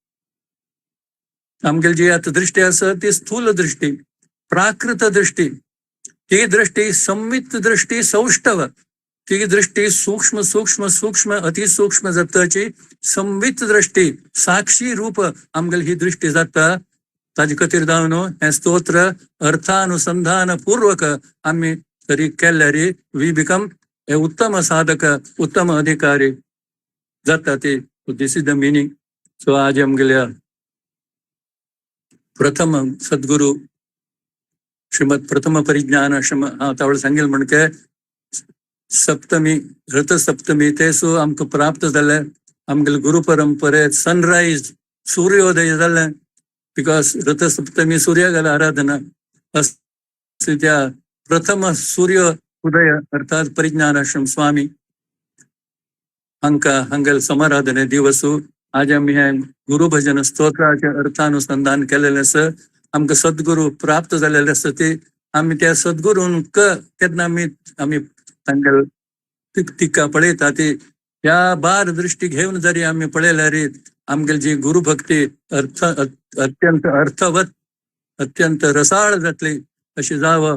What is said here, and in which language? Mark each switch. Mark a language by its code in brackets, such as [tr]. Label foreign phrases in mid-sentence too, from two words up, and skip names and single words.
[kok] आमगेल जी आता दृष्टी आसा ती स्थूल दृष्टी प्राकृत दृष्टी ती दृष्टी संवित दृष्टी सौष्ठव ती दृष्टी सूक्ष्म सूक्ष्म सूक्ष्म अतिसूक्ष्म जाताची संवित दृष्टी साक्षी रूप आमगेल ही दृष्टी जाता. ताजे खातीर जावन हे स्तोत्र अर्थानुसंधान पूर्वक आम्ही तरी केल्यार [en] we become a [kok] उत्तम साधक उत्तम अधिकारी जाता ती. [en] this is the meaning. [kok] सो आज आमगेल्या प्रथम सद्गुरु श्रीमद प्रथम परिज्ञान आश्रम हांव तावळे सांगेल म्हणके सप्तमी रथसप्तमी तेसू आमकां प्राप्त जाले. आमगेले गुरु परंपरेत सनरायज सूर्योदय जाले बिकॉज रथसप्तमी सूर्यागेला आराधना असं त्या प्रथम सूर्य उदय अर्थात परिज्ञान आश्रम स्वामी हांगेल समाराधने दिवसू आज आम्ही हे गुरुभजन स्तोत्राचे अर्थानुसंधान केलेले आसा. आमकां सद्गुरू प्राप्त जालेले आसा ते आम्ही त्या सद्गुरूंक केन्ना आम्ही तांगेल तिका पळयता ती ह्या 12 दृष्टी घेवन जरी आम्ही पळयल्यार आमगेल जी गुरुभक्ती अत्यंत अर्थवत अत्यंत रसाळ जातली अशी जावं.